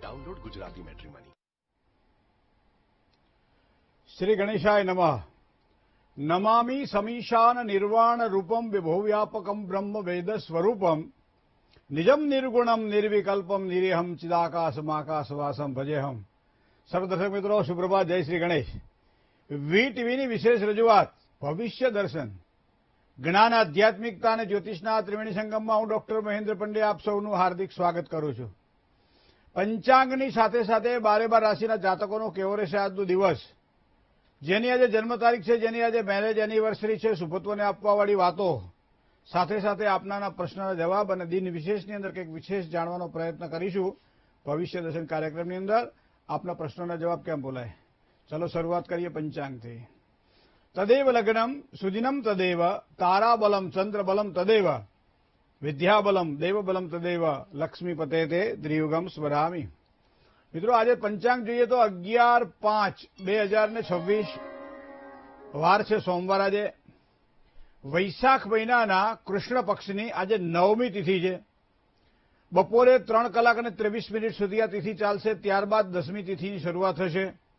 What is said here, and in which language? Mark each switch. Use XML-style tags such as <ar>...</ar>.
<hi>Download Gujarati matrimony.</hi> <sa>Shri गणेशाय नमः। नमामि समीशान निर्वाण रूपम विभुव्यापकम ब्रह्म वेद स्वरूपम निजम निर्गुणम निर्विकल्पम निरेहम चिदाकाशमाकाशवासम भजेहम।</sa> <hi>सर्वदर्शक मित्रों सुप्रभात, जय श्री गणेश।</hi> <gu>વીટીવીની વિશેષ રજૂઆત ભવિષ્ય દર્શન જ્ઞાન આધ્યાત્મિકતા અને જ્યોતિષના ત્રિવેણી સંગમમાં હું ડોક્ટર મહેન્દ્ર પંડ્યા આપ સૌનું હાર્દિક સ્વાગત કરું છું। પંચાંગની સાથે સાથે 12 રાશિના જાતકોનો કેવો રહેશે આજનો દિવસ, જેની આજે જન્મ તારીખ છે, જેની આજે મેરેજ એનિવર્સરી છે, શુભત્વને આપવાવાળી વાતો, સાથે સાથે આપનાના પ્રશ્નના જવાબ અને દિન વિશેષની અંદર કંઈક વિશેષ જાણવાનો પ્રયત્ન કરીશું ભવિષ્ય દર્શન કાર્યક્રમની અંદર। આપના પ્રશ્નોના જવાબ કેમ બોલાય?</gu> <hi>चलो शुरुआत करिए पंचांग थी।</hi> <sa>तदेव लग्नम सुदिनम तदेव ताराबलम चंद्रबलम तदेव विद्याबलम देवबलम तदेव लक्ष्मीपते ते त्रियुगम स्मरामी।</sa> <gu>मित्रों आज पंचांग જોઈએ તો 11/5/2026 વાર છે સોમવાર। આજે વૈશાખ મહિનાના કૃષ્ણ પક્ષની આજે 9મી તિથિ છે। બપોરે 3:23 સુધી આ તિથિ ચાલશે, ત્યારબાદ 10મી તિથિની શરૂઆત થશે।</gu>